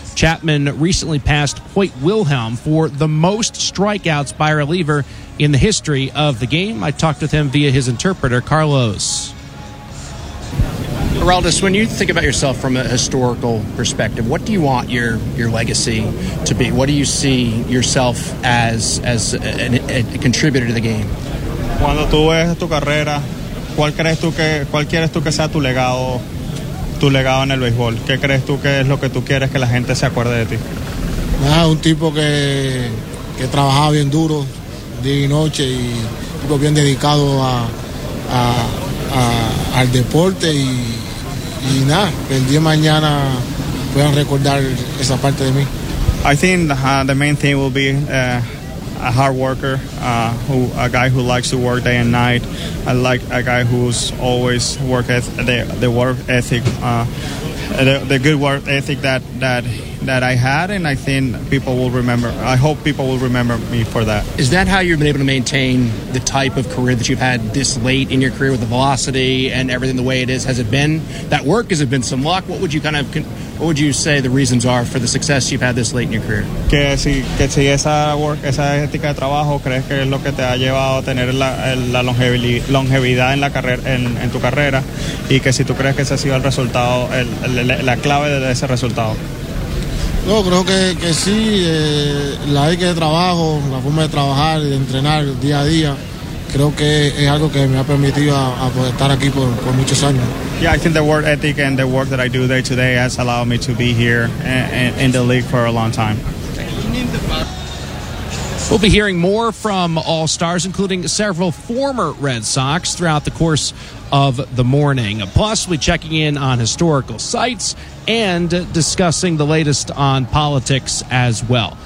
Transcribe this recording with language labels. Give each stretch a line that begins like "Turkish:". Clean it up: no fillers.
English: Chapman recently passed Hoyt Wilhelm for the most strikeouts by a reliever in the history of the game. I talked with him via his interpreter, Carlos. Aroldis, when you think about yourself from a historical perspective, what do you want your legacy to be? What do you see yourself as a contributor to the game?
Spanish: Cuando tú ves tu carrera, ¿cuál crees tú que sea tu legado? Tu legado en el béisbol. ¿Qué crees tú que es lo que tú quieres que la gente se acuerde de ti? Nada, un tipo que trabajaba bien duro día y noche y tipo bien dedicado al deporte y nada, que el día de mañana puedan recordar esa parte de mí.
English: I think the main thing will be a hard worker, a guy who likes to work day and night. I like a guy who's always the work ethic, the good work ethic that I had, and I think people will remember. I hope people will remember me for that. Is that how you've been able to maintain the type of career that you've had this late in your career with the velocity and everything the way it is? Has it been that work? Has it been some luck? What would you kind of What would you say the reasons are for the success you've had this late in your career?
Spanish: Que si esa work, esa ética de trabajo, crees que es lo que te ha llevado a tener la longevidad en la carrera, en tu carrera, y que si tú crees que ese ha sido el resultado, la clave de ese resultado. No, creo que sí, la ética de trabajo, la forma de trabajar y de entrenar día a día. Creo que es algo que me ha permitido a poder estar aquí por muchos años.
English: Yeah, I think the work ethic and the work that I do day to day has allowed me to be here in the league for a long time. We'll be hearing more from All-Stars, including several former Red Sox, throughout the course of the morning. Plus, we'll be checking in on historical sites and discussing the latest on politics as well.